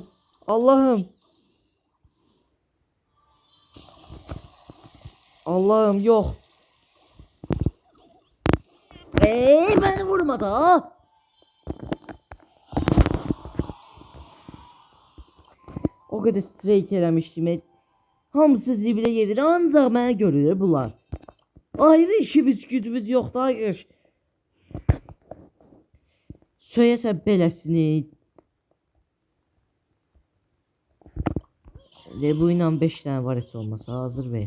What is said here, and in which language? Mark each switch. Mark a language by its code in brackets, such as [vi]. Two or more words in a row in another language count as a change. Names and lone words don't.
[tr] Allah'ım. Allah'ım yok. Beni vurmadı ha. [az] O kadar streyk eləmişdim. Hamısı zibilə gedir. Ancaq mənə görürlər bunlar. Ayrı işimiz gücümüz yoxdur hayır. Söyəsən beləsini. Bu ilə 5 dənə var heç olmasa hazır ver.